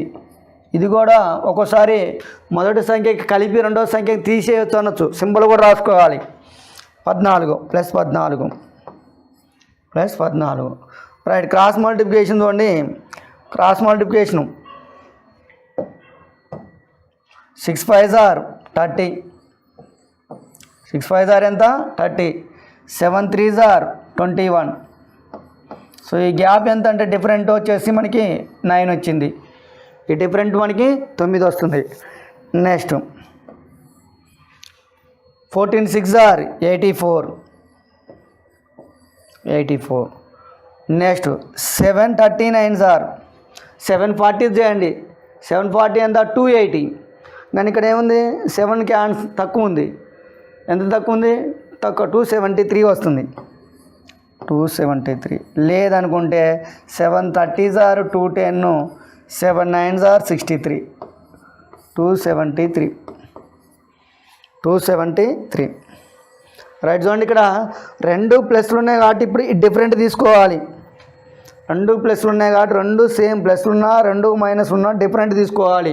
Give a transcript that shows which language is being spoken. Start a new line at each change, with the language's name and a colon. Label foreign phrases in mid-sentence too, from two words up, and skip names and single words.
Telugu: ఇది కూడా ఒక్కోసారి మొదటి సంఖ్యకి కలిపి రెండవ సంఖ్యకి తీసేయచ్చు అనొచ్చు. సింబల్ కూడా రాసుకోవాలి. 14 ప్లస్ 14 ప్లస్ 14. రైట్.
English: cross multiplication చూడండి. cross multiplication 6 5s are 30. 6 5s are ఎంత? 30. 7 3s are 21.
Telugu: సో ఈ గ్యాప్ ఎంత అంటే డిఫరెంట్ వచ్చేసి మనకి 9 వచ్చింది. ఈ డిఫరెంట్ మనకి 9 వస్తుంది.
English: next 14 6s are 84. 84. నెక్స్ట్ 7 39s are 740 చేయండి.
Telugu: 740 ఎంత? 280. కానీ ఇక్కడ ఏముంది? 7కి తక్కువ ఉంది. ఎంత తక్కువ ఉంది? తక్కువ 273 వస్తుంది. 273.
English: లేదనుకుంటే 7 30s are 210. 7 9s are 63. 273.
Telugu: 273. రైట్. చూడండి ఇక్కడ రెండు ప్లస్లు ఉన్నాయి కాబట్టి ఇప్పుడు డిఫరెంట్ తీసుకోవాలి. రెండు ప్లస్లు ఉన్నాయి కాబట్టి రెండు
English: same pluses
Telugu: ఉన్నా రెండు మైనస్ ఉన్నా డిఫరెంట్ తీసుకోవాలి.